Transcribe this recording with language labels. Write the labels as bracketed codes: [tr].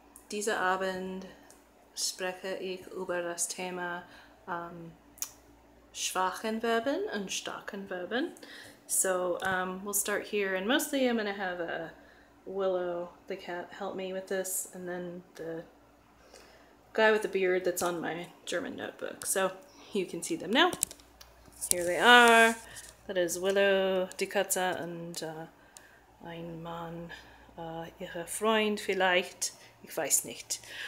[de] Dieser Abend spreche ich über das Thema schwachen Verben and starken Verben. [en] So we'll start here, and mostly I'm going to have Willow, the cat, help me with this, and then the guy with the beard that's on my German notebook. So you can see them now. Here they are. That is [de] Willow, die Katze, and ein Mann, ihre Freund vielleicht, ich weiß nicht.